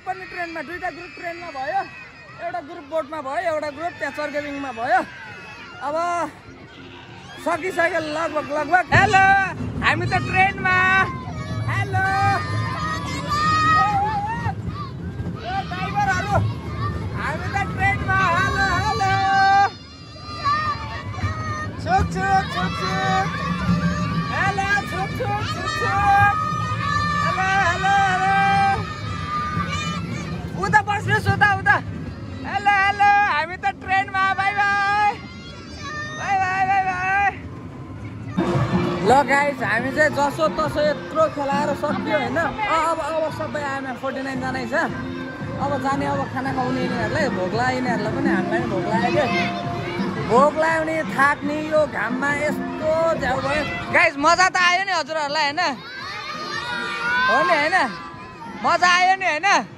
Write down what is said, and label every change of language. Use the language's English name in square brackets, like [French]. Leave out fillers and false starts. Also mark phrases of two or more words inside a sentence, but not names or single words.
[Nepali] पनि ट्रेनमा दुईटा ग्रुप ट्रेनमा भयो एउटा ग्रुप बोटमा भयो एउटा ग्रुप त्यहाँ चर्केबिङमा भयो अब सकिसक्यो लगभग हेलो हामी त ट्रेनमा हेलो ड्राइभरहरू हामी त ट्रेनमा हेलो हेलो छुक छुक छुक छुक हेलो छुक छुक छुक छुक हेलो हेलो हेलो उता बस्नुहोस् उता हेलो हेलो हामी त ट्रेनमा बाई बाई बाई बाई बाई बाई ल गाइस हामी चाहिँ जसो तसो यत्रो खेलाएर सक्यो होइन अब सबै आएमा 49 जना छ अब जाने अब खाना खुवाउने यिनीहरूलाई भोक लाग्यो यिनीहरूलाई पनि हामीलाई पनि भोक लाग्यो क्या भोक लाग्यो भने थाक्ने यो घाममा यस्तो झ्याउ भयो गाइस मजा त आयो नि हजुरहरूलाई होइन हो नि होइन मजा आयो नि होइन